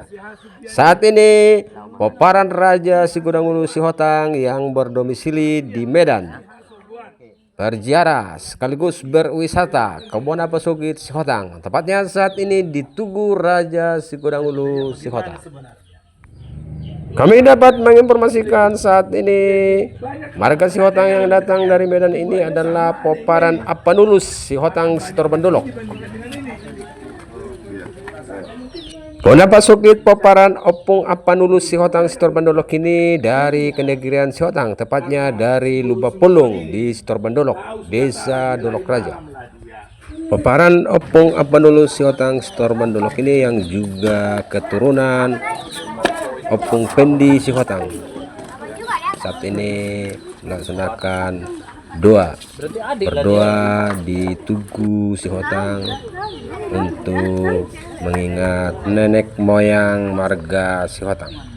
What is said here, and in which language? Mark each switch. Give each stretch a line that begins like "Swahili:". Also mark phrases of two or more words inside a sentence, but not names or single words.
Indonesian: Saat ini peparan Raja Sigudangulu Sihotang yang berdomisili di Medan berziarah sekaligus berwisata ke Bonapasogit Sihotang. Tepatnya saat ini di Tugu Raja Sigudangulu Sihotang. Kami dapat menginformasikan saat ini marga Sihotang yang datang dari Medan ini adalah Poparan Apanulus Sihotang Sitor Bandolok. Bonapasogit Poparan Opung Apanulus Sihotang Sitor Bandolok ini dari Kenegrian Sihotang, tepatnya dari Lubapulung di Sitor Bandolok, Desa Dolok Raja. Poparan Opung Apanulus Sihotang Sitor Bandolok ini yang juga keturunan Opung Pendi Sihotang saat ini melaksanakan berdoa di Tugu Sihotang untuk mengingat nenek moyang marga Sihotang.